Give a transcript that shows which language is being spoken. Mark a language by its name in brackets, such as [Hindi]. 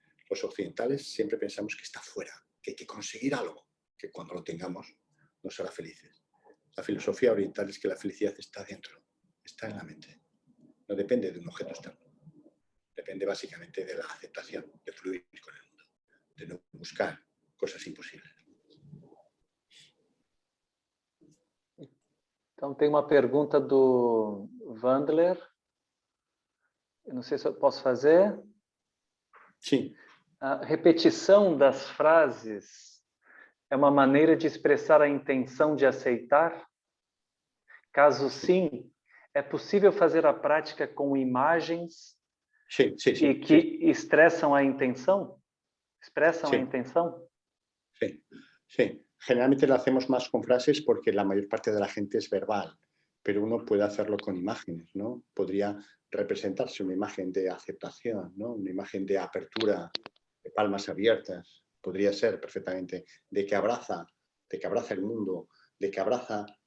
[Spanish] Los occidentales siempre pensamos que está fuera, que hay que conseguir algo, que cuando lo tengamos nos hará felices. La filosofía oriental es que la felicidad está dentro, está en la mente. No depende de un objeto externo. Depende básicamente de la aceptación, de fluir con el mundo, de no buscar cosas imposibles. [Portuguese] Então, tem uma pergunta do Wandler. Eu não sei se eu posso fazer. Sim. A repetição das frases é uma maneira de expressar a intenção de aceitar? Caso sim, é possível fazer a prática com imagens e que expressam a intenção? [Spanish] ¿Expresan la intención? Sí, sí. Generalmente lo hacemos más con frases porque la mayor parte de la gente es verbal, pero uno puede hacerlo con imágenes, ¿no? Podría representarse una imagen de aceptación, ¿no? Una imagen de apertura, de palmas abiertas. Podría ser perfectamente de que abraza el mundo, de que abraza